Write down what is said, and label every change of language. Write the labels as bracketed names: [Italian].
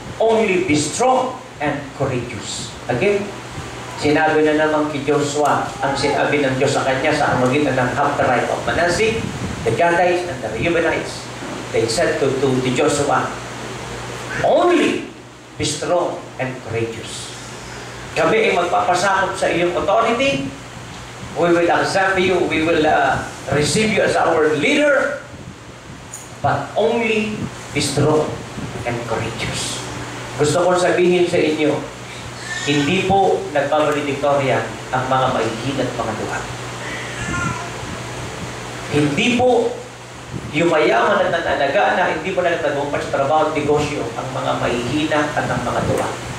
[English] Only be strong and courageous. [Filipino] Again, sinabi na naman kay Joshua ang sinabi ng Diyos sa kanya sa amagitan ng [English] half the tribe of Manasseh, the Gadites and the Reubenites. They said to Joshua, only be strong and courageous. [Filipino] Kami ay magpapasakop sa iyong authority. [English] We will accept you. We will receive you as our leader. But only be strong and courageous. [Filipino] Gusto kong sabihin sa inyo, hindi po nagpapalidiktorya ang mga mahihina at mga duha. Hindi po yung mayaman at nananaga na hindi po na nagtagumpay sa trabaho at negosyo ang mga mahihina at ang mga duha.